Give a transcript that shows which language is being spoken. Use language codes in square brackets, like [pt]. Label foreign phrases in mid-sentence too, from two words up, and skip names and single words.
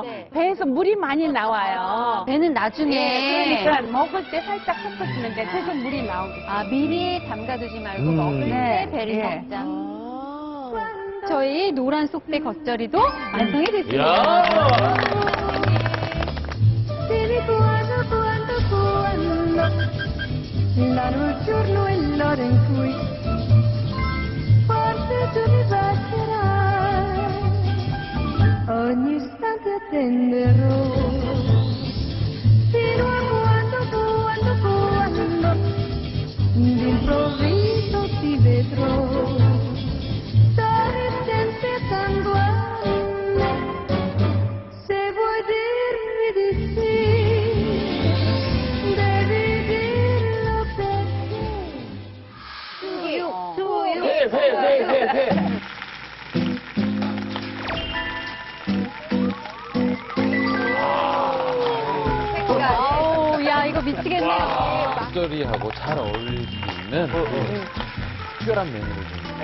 [ko] 배에서 물이 많이 나와요. 배는 나중에. 예, 그러니까 먹을 때 살짝 섞어주는데 계속 물이 나오겠어요. 미리 담가두지 말고 먹을 네. 때 배를 예. 섞자. 저희 노란 쏙대 겉절이도 완성이 됐습니다. 이야. [it] La noche giorno è l'ora in cui forse tu mi basterai, ogni istante attenderò, fino a quando d'improvviso ti vedrò, sorridente tanto a me, se vuoi dirmi di sì, devi dirlo perché. [ko] 회. 야, 이거 미치겠네요. 겉절이하고 잘 어울릴 수 있는 특별한 메뉴를 좀.